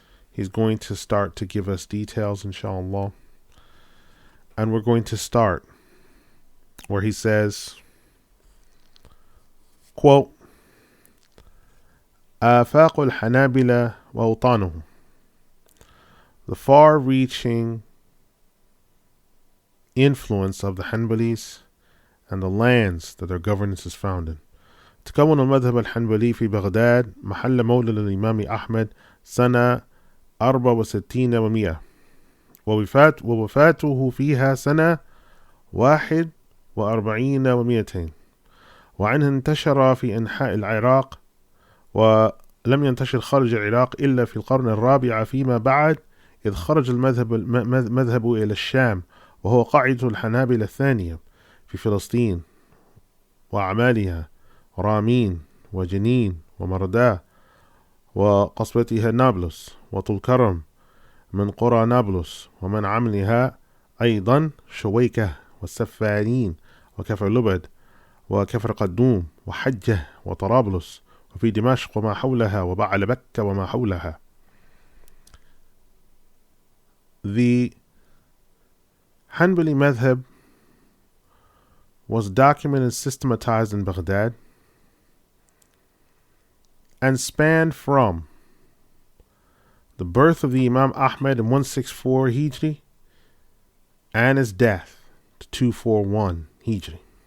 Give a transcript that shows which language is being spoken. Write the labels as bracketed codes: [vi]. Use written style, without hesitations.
[en] He's going to start to give us details, inshallah. And we're going to start where he says, quote, [ar] آفاق الحنابلة وأوطانهم, [en] the far-reaching influence of the Hanbalis and the lands that their governance is found in. [ar] تكون المذهب الحنبلي في بغداد محل مولد الإمام أحمد سنة 64 و100 ووفاته فيها سنة 41 و200 وعنه انتشر في أنحاء العراق ولم ينتشر خارج العراق إلا في القرن الرابع فيما بعد إذ خرج المذهب إلى الشام وهو قاعدة الحنابلة الثانية في فلسطين وأعمالها رامين وجنين ومرداء وقصبتها نابلس وطول كرم من قرى نابلس ومن عملها أيضا شويكة والسفارين وكفر لبد وكفر قدوم وحجة وطرابلس وفي دمشق وما حولها وبعل بكة وما حولها. [en] The Hanbali madhab was documented and systematized in Baghdad and spanned from the birth of the Imam Ahmed in 164 Hijri and his death to 241 Hijri.